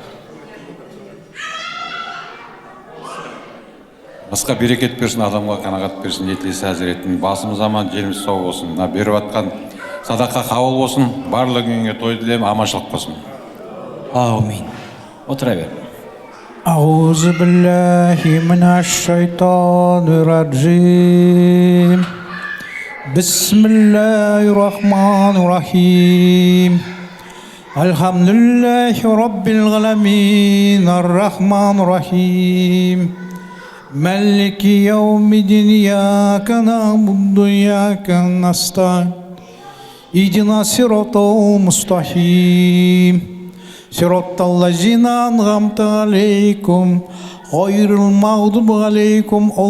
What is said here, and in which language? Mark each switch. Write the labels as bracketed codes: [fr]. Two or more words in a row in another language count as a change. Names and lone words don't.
[kk] Басқа берекет берсін, адамға қанағат берсін, етілесі әзіреттің. Басымыз аман, жеріміз сау болсын. Мына беріп атқан садақа қабыл болсын, барлығыңа той тілеймін, аманшылық болсын. Аумин. Отыра бер. [ar] أعوذ بالله من الشيطان الرجيم بسم الله الرحمن الرحيم الحمد لله رب العالمين الرحمن الرحيم مالك يوم الدين إياك نعبد وإياك نستعين اهدنا الصراط المستقيم صراط الذين أنعمت عليكم غير المغضوب عليهم